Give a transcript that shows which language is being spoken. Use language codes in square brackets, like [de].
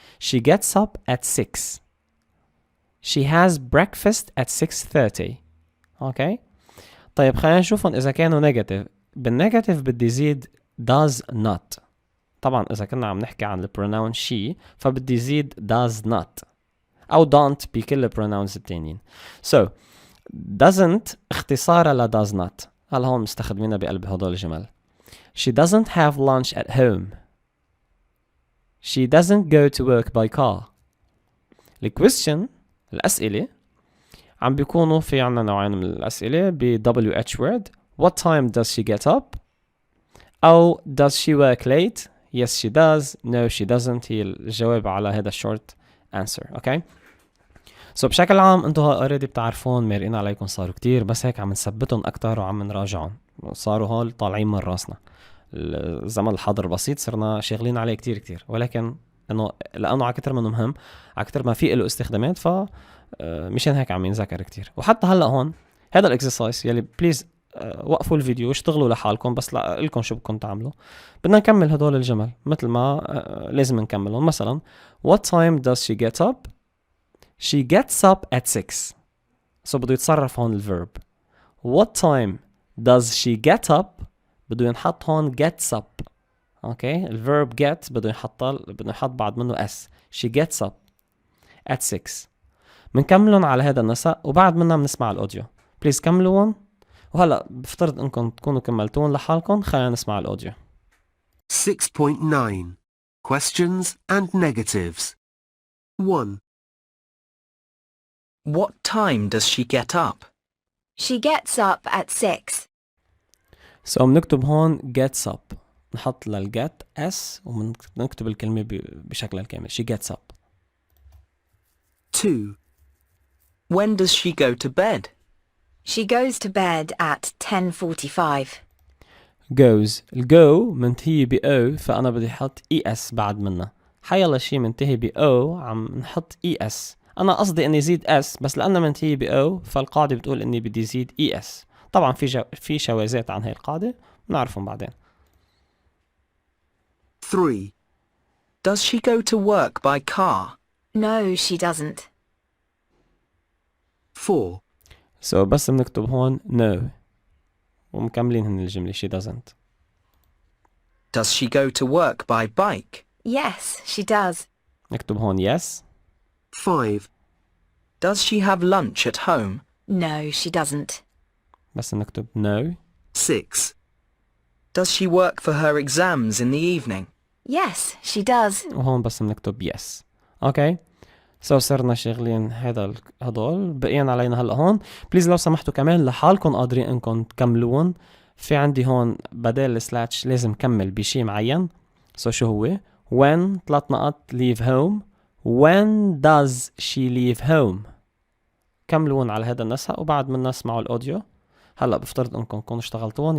[en] She gets up at 6. She has breakfast at 6:30. [ar] اوكي. طيب خلينا نشوفهم إذا كانوا نيجاتيف. بالنيجاتيف بدي زيد [en] does not. [ar] طبعا إذا كنا عم نحكي عن البروناون she فبدي زيد [en] does not [ar] أو don't بكل البروناونز التانيين. [en] So doesn't [ar] اختصارها ل [en] does not. [ar] هلا هون مستخدمينها بقلب هدول الجمل. [en] She doesn't have lunch at home. She doesn't go to work by car. [ar] الquestion الأسئلة عم بيكونوا في عنا نوعين من الأسئلة ب WH word. [en] What time does she get up? أو does she work late? Yes she does. No she doesn't. [ar] هي الجواب على هذا [en] short answer. Okay. [ar] سو بشكل عام انتو اوريدي بتعرفون مارقين عليكم صاروا كتير بس هيك عم نثبتهم اكتر وعم نراجعهم. صاروا هول طالعين من راسنا. الزمن الحاضر البسيط صرنا شاغلين عليه كتير ولكن انه لانه على كتر منه مهم على كتر ما في له استخدامات ف مشان هيك عم ينذكر كتير. وحتى هلا هون هذا الاكسرسايز يلي بليز وقفوا الفيديو واشتغلوا لحالكم بس لكم شو بدكم تعملوا. بدنا نكمل هدول الجمل مثل ما لازم نكملهم. [en] مثلا what time does she get up? She gets up at 6. [ar] So بده يتصرف هون الverb. [en] What time does she get up? [ar] بده ينحط هون [en] gets up. Okay. [ar] الverb get بده يحط بعد منه s. [en] She gets up at 6. [ar] منكملهم على هذا النسق وبعد منا بنسمع الأوديو. Please كملوهم. وهلا بفترض انكم تكونوا كملتون لحالكم. خلينا نسمع الأوديو. [en] 6.9 Questions and negatives. 1. What time does she get up? She gets up at 6. So [ar] بنكتب هون [en] gets up. [ar] نحط للget s وبنكتب الكلمة بشكلها الكامل. [en] She gets up. 2. When does she go to bed? She goes to bed at 10:45. goes. [ar] الجو منتهي ب O فأنا بدي أحط ES بعد منها. حيلا شي منتهي ب O عم نحط ES. أنا قصدي إني زيد S بس لأنه منتهي ب O فالقاعدة بتقول إني بدي زيد ES. طبعا في شواذات عن هاي القاعدة بنعرفهم بعدين. [en] 3. Does she go to work by car? No, she doesn't. 4. [ar] So بس بنكتب هون no ومكملين هن الجملة. [en] she doesn't. Does she go to work by bike? Yes, she does. [ar] نكتب هون yes. [en] 5. Does she have lunch at home? No, she doesn't. [ar] بس نكتب no. [en] 6. Does she work for her exams in the evening? Yes, she does. [ar] وهون بس بنكتب yes. اوكي. سو صرنا شغلين هدول بقينا علينا هلا هون. بليز لو سمحتوا كمان لحالكم قادرين انكم تكملون. في عندي هون بدل السلاتش لازم كمل بشي معين. سو شو هو؟ when 3 نقط [en] leave home. when does she leave home. [ar] كملون على هذا النسق وبعد منا اسمعوا الاوديو. هلا بفترض انكم تكونوا اشتغلتون.